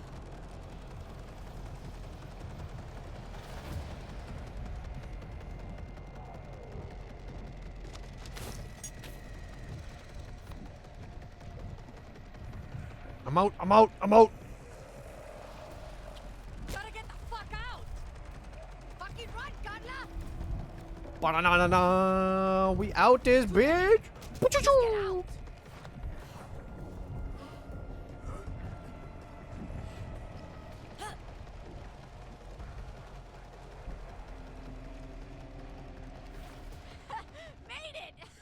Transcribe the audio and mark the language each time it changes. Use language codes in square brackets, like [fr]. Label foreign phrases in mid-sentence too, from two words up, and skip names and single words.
[en] I'm out. I'm out. I'm out. Gotta get the fuck out! Fucking run, Godla! Ba-na-na-na-na. We out this bitch. Poo-choo-choo. Made it!